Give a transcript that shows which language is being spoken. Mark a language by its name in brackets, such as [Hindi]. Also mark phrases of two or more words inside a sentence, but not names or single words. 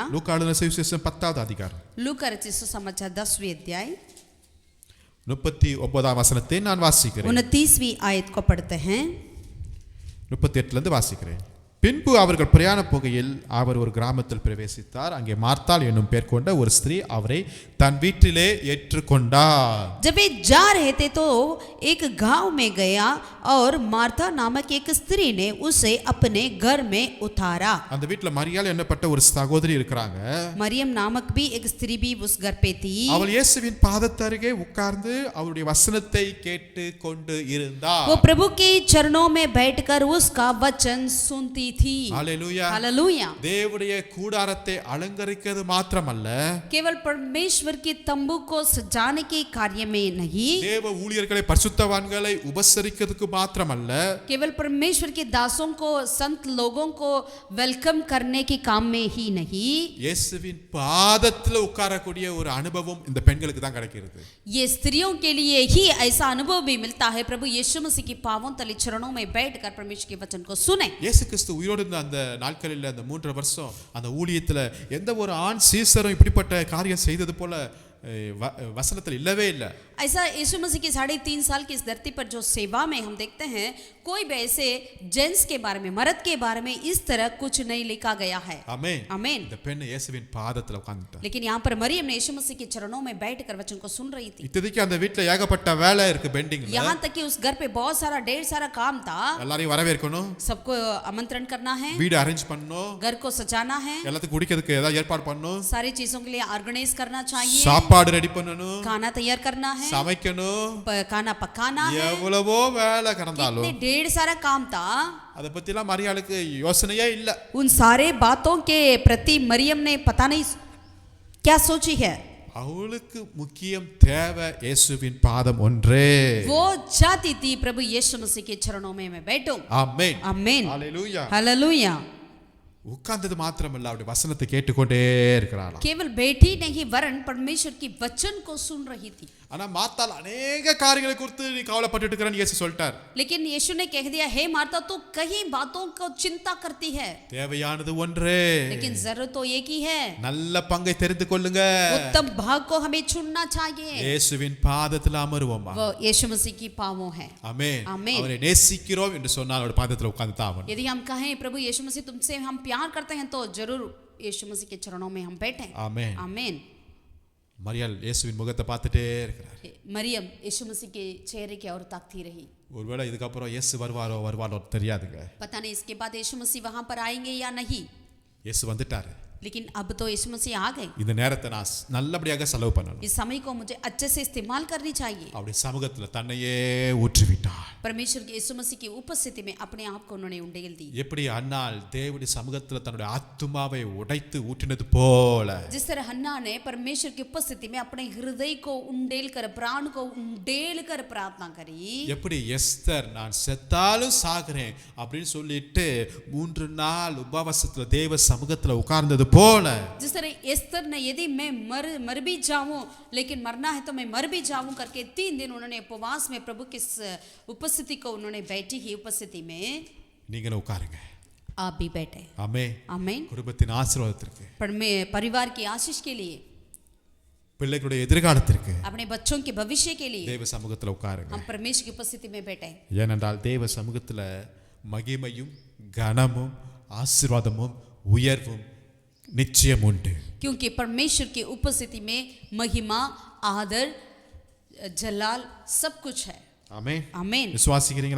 [Tamil] லூக்கா எழுதின சுவிசேஷம் 10வது அதிகாரம் [Hindi] लूका रचित सुसमाचार 10वीं अध्याय [Tamil] 39ஆம் வசனத்தை நான் வாசிக்கிறேன். [Hindi] 29वीं आयत को पढ़ते हैं. [Tamil] 38ல இருந்து வாசிக்கிறேன். பின்பு அவர்கள் பிரயாண போகையில் அவர் ஒரு கிராமத்தில் பிரவேசித்தார். அங்கே மார்த்தாள் என்னும் பேர் கொண்ட ஒரு ஸ்திரீ அவரை தன் வீட்டிலே ஏற்றுக்கொண்டார். [Hindi] जब वे जा रहे थे तो एक गांव में गया और मार्था नामक एक स्त्री ने उसे अपने घर में उतारा. [Tamil] அந்த வீட்ல மரியாள் என்னப்பட்ட ஒரு சகோதரி இருக்கிறாங்க. [Hindi] मरियम नामक भी एक स्त्री भी उस घर पे थी. [Tamil] அவள் இயேசுவின் பாதத்தருகே உட்கார்ந்து அவருடைய வசனத்தை கேட்டு கொண்டு இருந்தார். [Hindi] वो प्रभु के चरणों में बैठकर उसका वचन सुनती थी. हालेलुया. हालेलुया. [Tamil] தேவனுடைய கூடாரத்தை அலங்கரிக்கிறது மாத்திரமல்ல, [Hindi] केवल परमेश्वर की तंबू को सजाने के कार्य में नहीं, [Tamil] தேவ ஊழியர்களை பரிசுத்தவான்களை உபசரிக்கிறதுக்கு மாத்திரமல்ல, [Hindi] केवल परमेश्वर के दासों को, संत लोगों को वेलकम करने के काम में ही नहीं, [Tamil] இயேசுவின் பாதத்துல உட்காரக்கூடிய ஒரு அனுபவம் இந்த பெண்களுக்கு தான் கிடைக்கிறது. [Hindi] ये स्त्रियों के लिए ही ऐसा अनुभव भी मिलता है. प्रभु यीशु मसीह की पावन तले चरणों में बैठकर परमेश्वर के वचन को सुने. [Tamil] இயேசு கிறிஸ்து உயிரோடு இருந்த அந்த நாட்களில் அந்த 3 வருஷம் அந்த ஊழியத்துல எந்த ஒரு ஆண் சீசரும் இப்படிப்பட்ட காரியம் செய்தது போல वसनத்தில் இல்லவே இல்லை. [Hindi] ऐसा यीशु मसीह की 3.5 साल की इस धरती पर जो सेवा में हम देखते हैं, कोई भी ऐसे जेंट्स के बारे में, मर्द के बारे में इस तरह कुछ नहीं लिखा गया है. आमीन. आमीन. [Tamil] இந்த பெண் இயேசுவின் பாதத்துல உட்கார்ந்துட்டா. [Hindi] लेकिन यहाँ पर मरियम ने यीशु मसीह के चरणों में बैठकर वचन को सुन रही थी. [Tamil] இத்தனைக்கு அந்த வீட்ல ஏகப்பட்ட வேலை இருக்கு பெண்டிங்ல. [Hindi] यहाँ तक कि उस घर पे बहुत सारा ढेर सारा काम था. [Tamil] எல்லாரையும் வரவேற்கணும், [Hindi] सबको आमंत्रण करना है, [Tamil] வீடு அரேஞ்ச் பண்ணணும், [Hindi] घर को सजाना है, [Tamil] எல்லாத்துக்கும் குடிக்கிறதுக்கு ஏதாவது ஏற்பாடு பண்ணணும், [Hindi] सारी चीजों के लिए ऑर्गेनाइज करना चाहिए, [Tamil] சாப்பாடு ரெடி பண்ணணும், [Hindi] खाना तैयार करना है, [Tamil] சமைக்கணும், [Hindi] खाना पकाना है. [Tamil] எவ்வளவோ வேலை கடந்தாலும் [Hindi] इतने ढेर सारा काम था. [Tamil] அத பத்திலாம் மரியாளுக்கு யோசனையே இல்ல. [Hindi] उन सारे बातों के प्रति मरियम ने पता नहीं क्या सोची है. [Tamil] அவளுக்கு முக்கியம் தேவை இயேசுவின் பாதம் ஒன்றே. [Hindi] वो चाहती थी प्रभु यीशु मसीह के चरणों में मैं बैठूं. [Tamil] ஆமென். [Hindi] आमीन. [Tamil] ஹalleluya. [Hindi] हालेलुया. [Tamil] உட்கார்ந்தது மாத்திரமல்ல, அவருடைய வசனத்தை கேட்டுக்கொண்டே இருக்கிறாளாம். [Hindi] केवल बैठी नहीं वरन परमेश्वर की वचन को सुन रही थी. [Tamil] ஆனா மார்த்தாள் अनेक காரியங்களை குறித்து நீ கவலைப்பட்டுட்டு இருக்கறன்னு இயேசு சொல்லிட்டார். [Hindi] लेकिन यीशु ने कह दिया, हे मार्था तू कई बातों को चिंता करती है, [Tamil] தேவையானது ஒன்றே. [Hindi] लेकिन जरूरत तो एक ही है. [Tamil] நல்ல பங்கை தெரிந்து கொள்ளுங்க. [Hindi] उत्तम भाग को हमें चुनना चाहिए. [Tamil] இயேசுவின் பாதத்துல அமருவோமா. [Hindi] वो यीशु मसीह की पांवों है. [Tamil] ஆமென். ஆமென். அவரை நேசிக்கிறோம் என்று சொன்னால் அவருடைய பாதத்துல உட்கார்ந்து தாவணும். [Hindi] यदि हम कहें प्रभु यीशु मसीह तुमसे हम प्यार करते हैं तो जरूर यीशु मसीह के चरणों में हम बैठें. [Tamil] ஆமென். [Hindi] आमीन. [Tamil] மரியாள் இயேசுவின் முகத்தை பார்த்துட்டே இருக்கிறார். [Hindi] मरियम यीशु मसीह के चेहरे की ओर ताकती रही. [Tamil] ஒருவேளை இதுக்கு அப்புறம் இயேசு வருவாரோ தெரியாதுங்க. [Hindi] पता नहीं इसके बाद यीशु मसीह वहां पर आएंगे या नहीं. [Tamil] இயேசு வந்துட்டாரு. [Hindi] लेकिन अब तो यीशु मसीह आ गए। [Tamil] இந்த நேரத்தை நான் நல்லபடியாக செலவு பண்ணணும். [Hindi] इस समय को मुझे अच्छे से इस्तेमाल करनी चाहिए। [Tamil] அவருடைய சமூகத்துல தன்னையே ஊற்றிவிட்டார். [Hindi] परमेश्वर के यीशु मसीह की उपस्थिति में अपने आप को उन्होंने उंडेल दी। [Tamil] எப்படி அன்னாள் தேவனுடைய சமூகத்துல தன்னுடைய ஆத்துமாவை உடைத்து ஊற்றினது போல, [Hindi] जिस तरह हन्ना ने परमेश्वर की उपस्थिति में अपने हृदय को उंडेल कर, प्राण को उंडेल कर प्रार्थना करी। [Tamil] எப்படி எஸ்தர் நான் செத்தாலும் சாகிறேன் அப்படின்னு சொல்லிட்டு 3 நாள் உபவாசத்துல தேவ சமூகத்துல உட்கார்ந்தது போல, [Hindi] जिस तरह एस्तर ने यदि मैं मर भी जाऊं लेकिन मरना है तो मैं मर भी जाऊं करके 3 दिन उन्होंने उपवास में प्रभु की उपस्थिति को उन्होंने बैठी ही उपस्थिति में, [Tamil] நீங்களும் உட்காருங்க. [Hindi] आप भी बैठे। [Tamil] ஆமென். [Hindi] आमीन। [Tamil] குடும்பத்தின் ஆசீர்வாதத்திற்கு, [Hindi] परिवार की आशीष के लिए, [Tamil] பிள்ளைகளுடைய எதிர்காலத்திற்கு [Hindi] अपने बच्चों के भविष्य के लिए [Tamil] தேவ சமூகத்துல உட்காருங்க. [Hindi] हम परमेश्वर की उपस्थिति में बैठे। [Tamil] ஏனென்றால் தேவ சமூகத்துல மகிமையும் கனமும் ஆசீர்வாதமும் உயர்வும் நிச்சயம் உண்டு. [Hindi] क्योंकि परमेश्वर की उपस्थिति में महिमा, आदर, जलाल सब कुछ है। [Tamil] ஆமென். [Hindi] आमीन। [Tamil] விசுவாசிக்கிறீங்களா?